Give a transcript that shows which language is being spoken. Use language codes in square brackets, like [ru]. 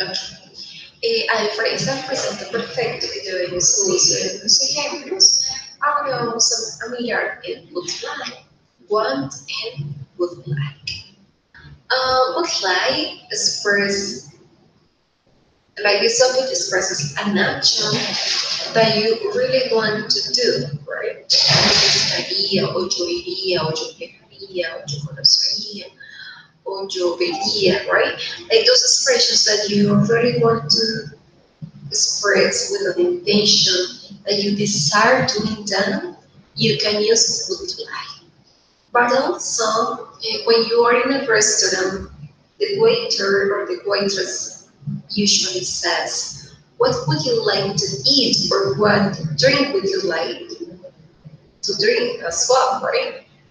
[es] Okay. A diferencia del presente perfecto que llevemos su uso en los ejemplos, ahora vamos a mirar el would like, want and would like. [en] Would like express, like this topic expresses an action that you really want to do, right? [es] Me gustaría, o yo iría, o yo pegaría, o yo conocería, o yo vería, right? [en] Like those expressions that you really want to express with an intention that you desire doing done, you can use would like. But also, when you are in a restaurant, the waiter or the waitress usually says, what would you like to eat or what drink would you like to drink as well, right?